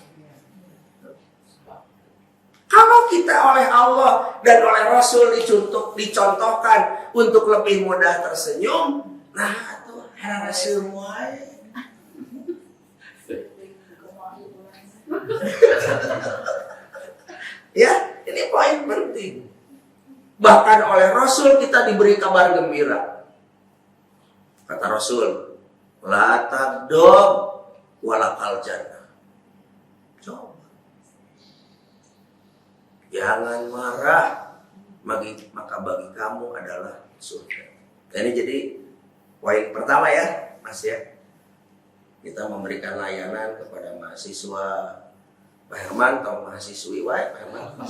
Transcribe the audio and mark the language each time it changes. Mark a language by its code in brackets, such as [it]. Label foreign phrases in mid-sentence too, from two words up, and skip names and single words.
[id] Kalau kita oleh Allah dan oleh Rasul dicontohkan untuk lebih mudah tersenyum, nah itu hara semua. Ya, ini poin penting. Bahkan oleh Rasul kita diberi kabar gembira. Kata Rasul, [ar] لا تغضب ولك الجنة. [id] Coba. Jangan marah, maka bagi kamu adalah surga. Nah, ini jadi poin pertama ya, Mas ya. Kita memberikan layanan kepada mahasiswa Pak Herman atau mahasiswi Pak Herman.